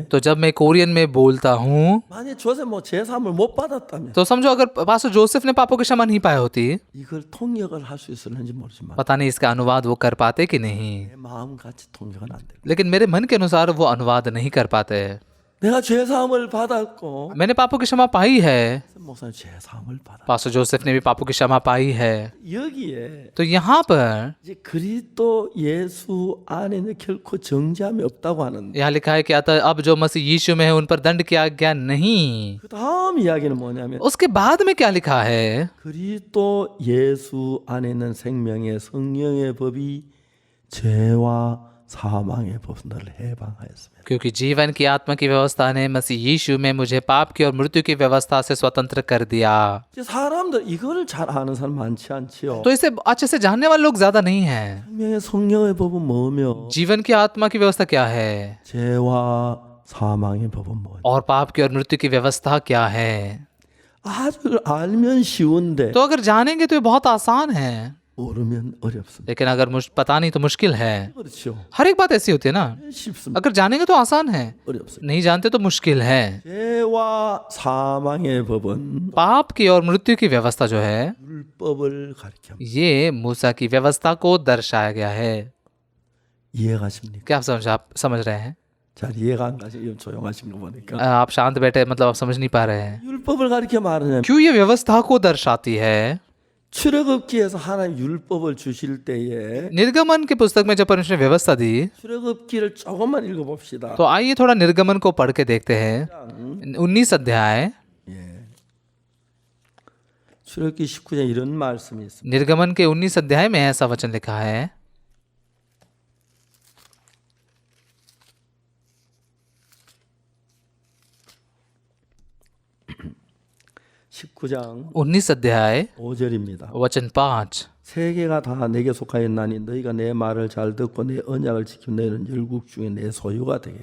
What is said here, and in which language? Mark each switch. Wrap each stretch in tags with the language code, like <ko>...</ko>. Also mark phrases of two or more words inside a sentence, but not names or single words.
<hi>तो जब मैं कोरियन में बोलता हूँ</hi> <ko>만약 조셉 뭐 제3을 못 받았다면</ko> <hi>तो समझो अगर पास्टर जोसेफ ने पापों की क्षमा नहीं पाई होती,</hi> <ko>이걸 통역을 할 수 있었는지 모르지만</ko> <hi>पता नहीं इसका अनुवाद वो कर पाते कि नहीं,</hi> <ko>내 마음같이 통역은 안 돼.</ko> <hi>लेकिन मेरे मन के अनुसार वो अनुवाद नहीं कर पाते।</hi> <ko>내가 죄사함을 받았고</ko> <hi>मैंने पापों की क्षमा पाई है,</hi> <ko>목사님 죄사함을 받아.</ko> <hi>पास्टर जोसेफ ने भी पापों की क्षमा पाई है।</hi> <ko>여기에</ko> <hi>तो यहाँ पर</hi> <ko>이제 그리스도 예수 안에는 결코 정죄함이 없다고 하는데</ko> <hi>यहाँ लिखा है कि अतः अब जो मसीह यीशु में है उन पर दंड की आज्ञा नहीं।</hi> <ko>그 다음 이야기는 뭐냐면</ko> <hi>उसके बाद में क्या लिखा है,</hi> <ko>그리스도 예수 안에 있는 생명의 성령의 법이 죄와 사망의 법을 해방하였습니다.</ko> <hi>क्योंकि जीवन की आत्मा की व्यवस्था ने मसीह यीशु में मुझे पाप की और मृत्यु की व्यवस्था से स्वतंत्र कर दिया।</hi> <ko>이제 사람들 이걸 잘 아는 사람 많지 않지요.</ko> <hi>तो इसे अच्छे से जानने वाले लोग ज्यादा नहीं हैं।</hi> <ko>생명의 성령의 법은 뭐며</ko> <hi>जीवन की आत्मा की व्यवस्था क्या है</hi> <ko>죄와 사망의 법은 뭐냐.</ko> <hi>और पाप की और मृत्यु की व्यवस्था क्या है।</hi> <ko>아주 알면 쉬운데</ko> <hi>तो अगर जानेंगे तो ये बहुत आसान है,</hi> <ko>모르면 어렵습니다.</ko> <hi>लेकिन अगर पता नहीं तो मुश्किल है।</hi> <ko>그렇죠.</ko> <hi>हर एक बात ऐसी होती है ना,</hi> <ko>쉽습니다.</ko> <hi>अगर जानेंगे तो आसान है,</hi> <ko>어렵습니다.</ko> <hi>नहीं जानते तो मुश्किल है।</hi> <ko>죄와 사망의 법은</ko> <hi>पाप की और मृत्यु की व्यवस्था जो है</hi> <ko>율법을 가리킵니다.</ko> <hi>ये मूसा की व्यवस्था को दर्शाया गया है।</hi> <ko>이해가십니까?</ko> <hi>क्या आप समझ रहे हैं?</hi> <ko>잘 이해가 안 가시죠? 조용하신 거 보니까.</ko> <hi>आप शांत बैठे, मतलब आप समझ नहीं पा रहे हैं।</hi> <ko>율법을 가리켜 말하냐면</ko> <hi>क्यों ये व्यवस्था को दर्शाती है?</hi> <ko>출애굽기에서 하나님 율법을 주실 때에</ko> <hi>निर्गमन की पुस्तक में जब परमेश्वर ने व्यवस्था दी,</hi> <ko>출애굽기를 조금만 읽어봅시다.</ko> <hi>तो आइए थोड़ा निर्गमन को पढ़ के देखते हैं। 19 अध्याय,</hi> <ko>출애굽기 19장 이런 말씀이 있습니다.</ko> <hi>निर्गमन के 19 अध्याय में ऐसा वचन लिखा है।</hi> <ko>19장</ko> <hi>19 अध्याय</hi> <ko>5절입니다.</ko> <hi>वचन 5,</hi> <ko>세계가 다 내게 속하였나니 너희가 내 말을 잘 듣고 내 언약을 지키면 너희는 열국 중에 내 소유가 되겠고.</ko>